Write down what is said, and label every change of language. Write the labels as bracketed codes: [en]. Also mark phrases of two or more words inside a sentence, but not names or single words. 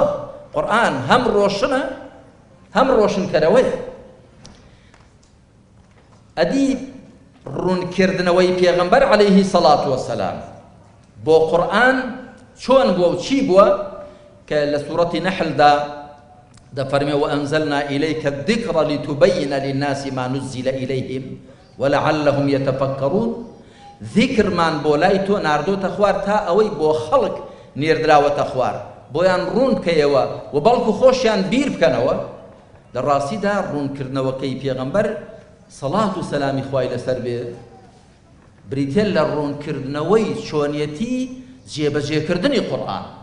[ckb] قورئان هەم ڕۆشنە هەم ڕۆشنکەرەوەیە. ئەدی ڕوونکردنەوەی پێغەمبەر [ar] عەلەیهی سەڵات وەسەلام [ckb] بۆ قورئان چۆن بووە و چی بووە کە لە سوورەتی نەحلدا دەفەرمێ [ar] وأنزلنا إليك الذكر لتبين للناس ما نزل إليهم ولعلهم يتفكرون. [ckb] ذیکرمان بۆ لای تۆ ناردۆتە خوار تا ئەوەی بۆ خەڵک نێردراوەتە خوار، بۆیان ڕوون بکەیەوە و بەڵکو خۆشیان بیر بکەنەوە. لە ڕاستیدا ڕوونکردنەوەکەی پێغەمبەر سەڵات و سەلامی خوای لەسەر بێ بریتێ لە ڕوونکردنەوەی چۆنیەتی جێبەجێکردنی قورئان.